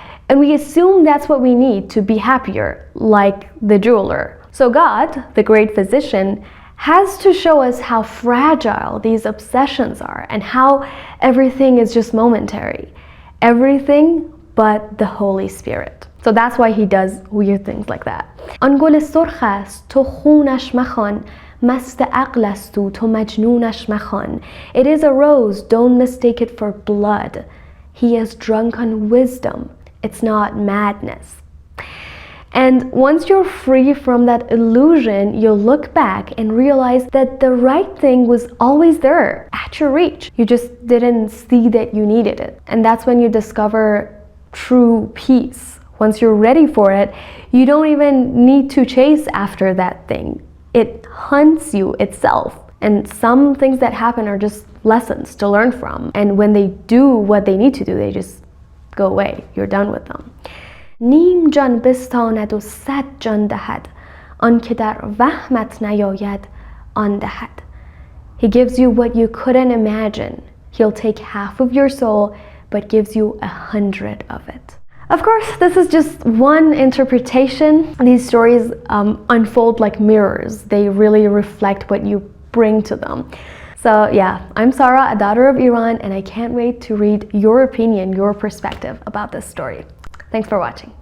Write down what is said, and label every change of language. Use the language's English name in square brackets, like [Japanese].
[English] And we assume that's what we need to be happier, like the jeweler. So God, the great physician, has to show us how fragile these obsessions are and how everything is just momentary. Everything but the Holy Spirit. So that's why he does weird things like that. [Persian] آن گل سرخ است تو خونش مخوان مست عقل است تو مجنونش مخوان. [English] It is a rose, don't mistake it for blood. He is drunk on wisdom, it's not madness. And once you're free from that illusion, you'll look back and realize that the right thing was always there, at your reach. You just didn't see that you needed it. And that's when you discover true peace. Once you're ready for it, you don't even need to chase after that thing. It hunts you itself. And some things that happen are just lessons to learn from. And when they do what they need to do, they just go away. You're done with them. [Persian] نیم جان بستاند و 100 جان دهد آن که در وهمت نیاید آن دهد. [English] He gives you what you couldn't imagine. He'll take half of your soul but gives you 100 of it. Of course, this is just one interpretation. These stories unfold like mirrors. They really reflect what you bring to them. So yeah, I'm Sara, a daughter of Iran, and I can't wait to read your opinion, your perspective about this story. Thanks for watching.